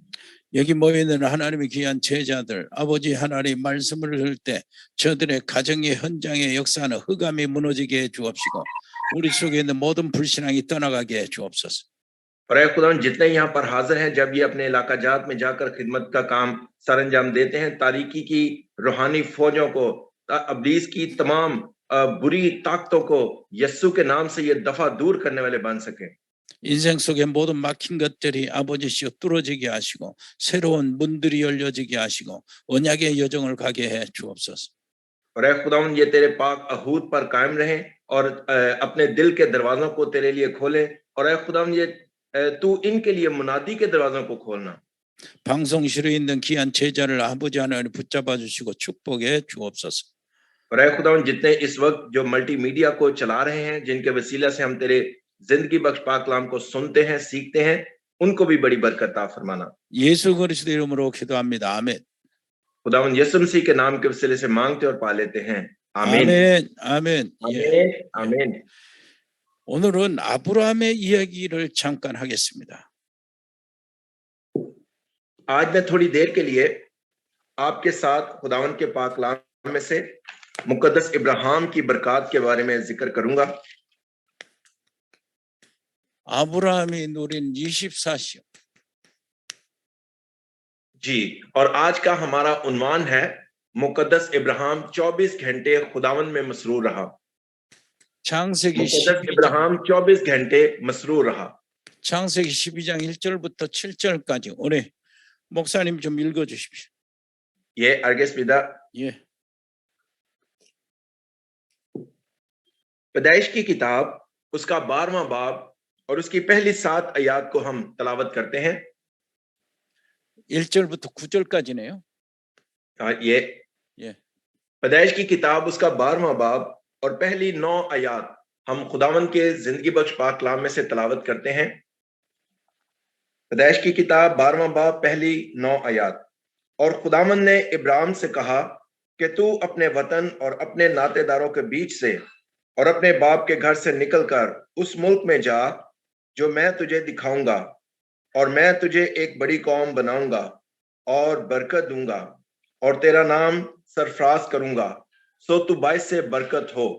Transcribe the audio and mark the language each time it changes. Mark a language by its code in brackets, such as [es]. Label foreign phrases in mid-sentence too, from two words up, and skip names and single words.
[ko] 여기 모여있는 하나님의 귀한 제자들, 아버지 하나님 말씀을 들을 때 저들의 가정의 현장의 역사는 흑암이 무너지게 해 주옵시고 우리 속에 있는 모든 불신앙이 떠나가게 해 주옵소서. [ur] اور اے خداوند جتنے یہاں پر حاضر ہیں، جب یہ اپنے علاقہ جات میں جا کر خدمت کا کام سرانجام دیتے ہیں، تاریکی کی روحانی فوجوں کو، ابلیس کی تمام بری طاقتوں کو یسوع کے نام سے یہ دفعہ دور کرنے والے بن سکیں. [ko] 인생 속에 모든 막힌 것들이 아버지시여 뚫어지게 하시고 새로운 문들이 열려지게 하시고 언약의 여정을 가게 해 주옵소서. [ur] اور اے خداوند یہ تیرے پاک عہود پر قائم رہیں اور اپنے دل کے دروازوں کو تیرے لیے کھولیں. اور اے خداوند یہ تو ان کے لیے منادی کے دروازوں کو کھولنا. [ko] 방송실에 있는 귀한 제자를 아버지 하나님 붙잡아 주시고 축복해 주옵소서. [ur] اور اے خداوند جتنے اس وقت جو ملٹی میڈیا کو چلا رہے ہیں، جن کے وسیلہ سے ہم تیرے زندگی بخش پاک کلام کو سنتے ہیں، سیکھتے ہیں، ان کو بھی بڑی برکت عطا فرمانا. [ko] 예수 그리스도 이름으로 기도합니다. 아멘. [ur] خداوند یسوع مسیح کے نام کے وسیلے سے مانگتے اور پا لیتے ہیں. آمین. [ko] 아멘. 아멘. [ur] آمین۔ آمین. [ko] 오늘은 아브라함의 이야기를 잠깐 하겠습니다. [ur] آج میں تھوڑی دیر کے لیے آپ کے ساتھ خداوند کے پاک کلام میں سے مقدس ابراہیم کی برکت کے بارے میں ذکر کروں گا. [ko] 아브라함이 누린 24시. [ur] جی، اور آج کا ہمارا عنوان ہے مقدس ابراہیم 24 گھنٹے خداوند میں مسرور رہا. [ko] 창세기 [ur] مقدس ابراہیم 24 گھنٹے مسرور رہا. [ko] 창세기 12장 1절부터 7절까지 오늘 목사님 좀 읽어 주십시오. ये अर्गेस विदा। 예. [ur] پیدائش کی کتاب اس کا 12واں باب اور اس کی پہلی 7 آیت کو ہم تلاوت کرتے ہیں. [ko] 1절부터 9절까지네요. ये 예. [ur] پیدائش کی کتاب اس کا 12واں باب اور پہلی 9 آیت ہم خداوند کے زندگی بخش پاک کلام میں سے تلاوت کرتے ہیں. پیدائش کی کتاب 12واں باب پہلی 9 آیت. اور خداوند نے ابراہیم سے کہا کہ تو اپنے وطن اور اپنے ناتے داروں کے بیچ سے اور اپنے باپ کے گھر سے نکل کر اس ملک میں جا جو میں تجھے دکھاؤں گا، اور میں تجھے ایک بڑی قوم بناؤں گا اور برکت دوں گا اور تیرا نام سرفراز کروں گا، سو تو باعث برکت ہو.